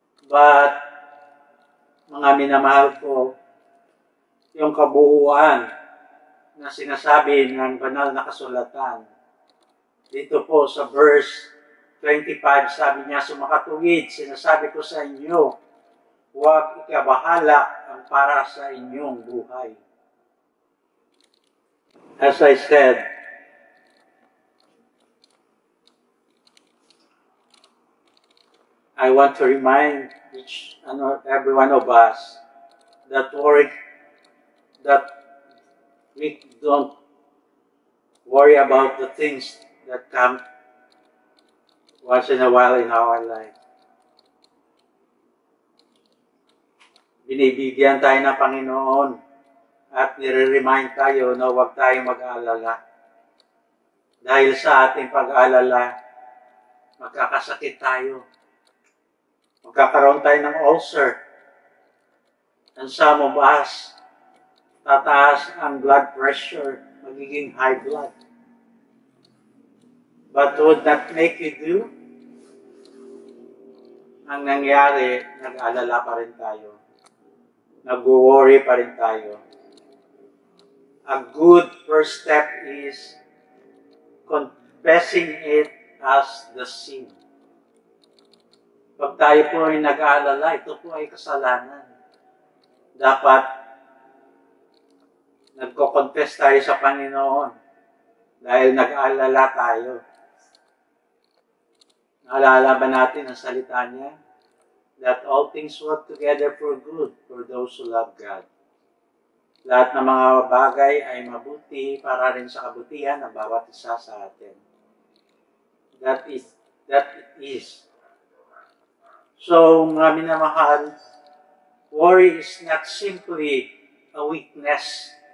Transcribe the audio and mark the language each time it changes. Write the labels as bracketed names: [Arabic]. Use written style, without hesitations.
[Filipino] But, mga minamahal ko, yung kabuuan na sinasabi ng banal na kasulatan, dito po sa verse 25, sabi niya, sumakatuwid, sinasabi ko sa inyo, huwag ikabahala ang para sa inyong buhay. [English] As I said, I want to remind each and every one of us that we don't worry about the things that come once in a while in our life. [Filipino] Binibigyan tayo ng Panginoon at nire-remind tayo na huwag tayong mag-aalala. Dahil sa ating pag-aalala, magkakasakit tayo. Magkakaroon tayo ng ulcer. [English] And some of us, [Filipino] tataas ang blood pressure, magiging high blood. [English] But would that make you do? [Filipino] Ang nangyari, nag-alala pa rin tayo. Nag-worry pa rin tayo. [English] A good first step is confessing it as the sin. [Filipino] Pag tayo po ay nag-aalala, ito po ay kasalanan. Dapat nagko-confess tayo sa Panginoon dahil nag-aalala tayo. Naalala ba natin ang salita niya? [English] That all things work together for good for those who love God. [Filipino] Lahat ng mga bagay ay mabuti para rin sa kabutihan ng bawat isa sa atin. [English] That is. So, [Filipino] mga minamahal, [English] worry is not simply a weakness.